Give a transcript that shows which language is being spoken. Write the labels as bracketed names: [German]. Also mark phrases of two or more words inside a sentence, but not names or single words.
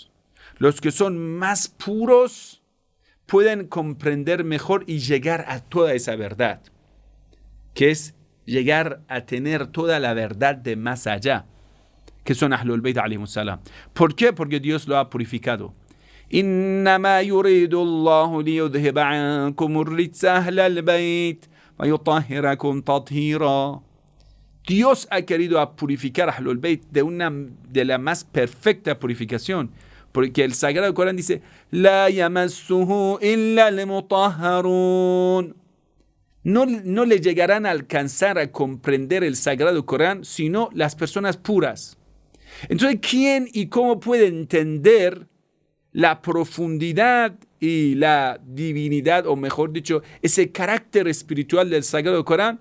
[Spanish] Los que son más puros pueden comprender mejor y llegar a toda esa verdad, que es llegar a tener toda la verdad de más allá, que son [Arabic] أهل البيت عليهم السلام. [Spanish] ¿Por qué? Porque Dios lo ha purificado. [Arabic] إنما يريد الله ليذهب عنكم الرجس أهل البيت ويطهركم تطهيرا. [Spanish] Dios ha querido purificar a Ahlul Bayt de la más perfecta purificación. Porque el Sagrado Corán dice, [Arabic] لا يمسه إلا المطهرون. [Spanish] no le llegarán a alcanzar a comprender el Sagrado Corán, sino las personas puras. Entonces, ¿quién y cómo puede entender la profundidad y la divinidad, o mejor dicho, ese carácter espiritual del Sagrado Corán?